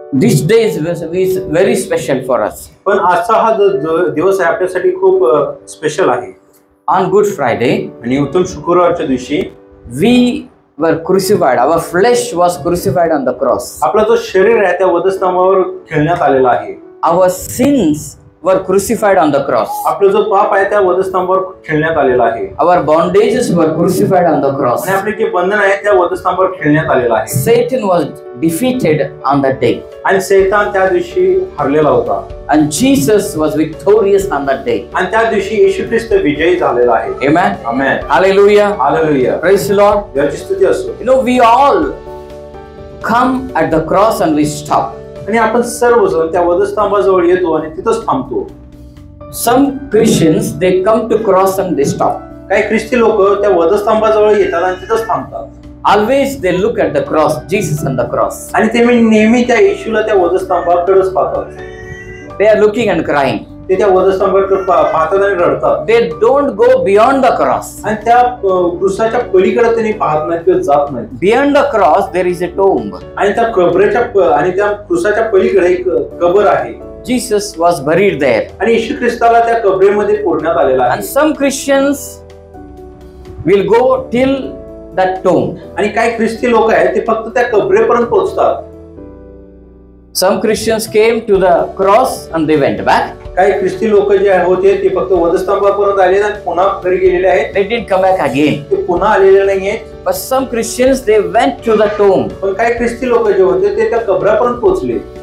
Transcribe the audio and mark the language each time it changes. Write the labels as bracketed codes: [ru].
[en] This day is very special for us. [mr] पण आजचा हा दिवस आहे आपल्यासाठी खूप स्पेशल आहे. [en] On Good Friday, [mr] आणि उत्तम शुक्रवारच्या दिवशी [en] we were crucified. Our flesh was crucified on the cross. [mr] आपला जो शरीर आहे त्या वधस्तंभावर खिळण्यात आलेला आहे. [en] Our sins were crucified on the cross. [mr] आपला जो पाप आहे त्या वधस्तंभावर खिळण्यात आलेला आहे. [en] Our bondages were crucified on the cross. [mr] आणि आपले जे बंधन आहे त्या वधस्तंभावर खिळण्यात आलेला आहे. [en] Satan was defeated on that day. [mr] आणि शैतान त्या दिवशी हरलेला होता. [en] And Jesus was victorious on that day. [mr] आणि त्या दिवशी येशू ख्रिस्त विजयी झालेला आहे. [en] Amen. [mr] Amen. [en] Hallelujah. [mr] Hallelujah. [en] Praise the Lord. [mr] देवाची स्तुती असो. [en] You know, we all come at the cross and we stop. [mr] आणि आपण सर्वजण त्या वधस्तंभाजवळ येतो आणि तिथंच थांबतो. [en] Some Christians, they come to cross and they stop. [mr] काही ख्रिस्ती लोक त्या वधस्तंभाजवळ येतात आणि तिथंच थांबतात. [en] Always they look at the cross, Jesus on the cross. [mr] आणि ते नेहमी त्या येशूला त्या वधस्तंभाकडेच पाहतात. [en] They are looking and crying. [mr] ते त्या वधस्तंभाकडे पाहतात आणि रडतात. [en] They don't go beyond the cross. [mr] आणि त्या क्रूसाच्या पलीकडे त्यांनी पाहत नाहीत किंवा जात नाहीत. [en] Beyond the cross there is a tomb. [mr] आणि त्या कबरेच्या आणि त्या क्रूसाच्या पलीकडे एक कबर आहे. [en] Jesus was buried there. [mr] आणि येशू ख्रिस्ताला त्या कबरेमध्ये फोडण्यात आलेला आहे. [en] And some Christians will go till that tomb. [mr] आणि काही ख्रिस्ती लोक आहेत ते फक्त त्या कबरेपर्यंत पोहोचतात. [en] Some Christians came to the cross and they went back. [mr] काही ख्रिस्ती लोक जे होते ते फक्त वधस्तंभापर्यंत आले आणि पुन्हा घरी गेलेले आहेत. [en] They didn't come back again. [mr] ते पुन्हा आलेले नाहीये. [en] But some Christians, they went to the tomb. [mr] पण काही ख्रिस्ती लोक जे होते ते त्या कबरापर्यंत पोहोचले.